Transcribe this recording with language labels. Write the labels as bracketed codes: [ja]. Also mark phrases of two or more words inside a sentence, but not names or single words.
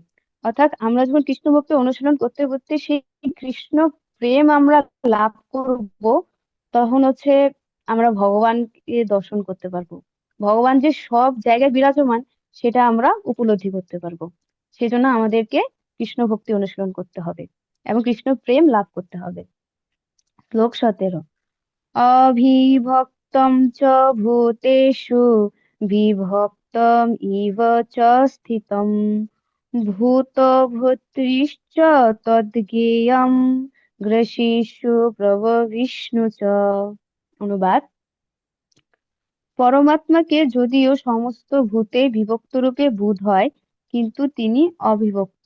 [bn] অর্থাৎ আমরা যখন কৃষ্ণ ভক্তি অনুশীলন করতে করতে সেই কৃষ্ণ প্রেম আমরা লাভ করব, তখন হচ্ছে আমরা ভগবানকে দর্শন করতে পারবো। ভগবান যে সব জায়গায় বিরাজমান সেটা আমরা উপলব্ধি করতে পারবো। সেজন্য আমাদেরকে কৃষ্ণ ভক্তি অনুশীলন করতে হবে এবং কৃষ্ণ প্রেম লাভ করতে হবে। [sa] শ্লোক 17। অবিভক্তম চ ভূতেষু বিভক্তম ইব চ স্থিতম ভূতভর্তৃশ্চ তদ্জ্ঞেয়ম গ্রসীষু প্রভবিষ্ণু চ। [bn] অনুবাদ: পরমাত্মাকে যদিও সমস্ত ভূতে বিভক্ত রূপে বোধ হয়, কিন্তু তিনি অবিভক্ত।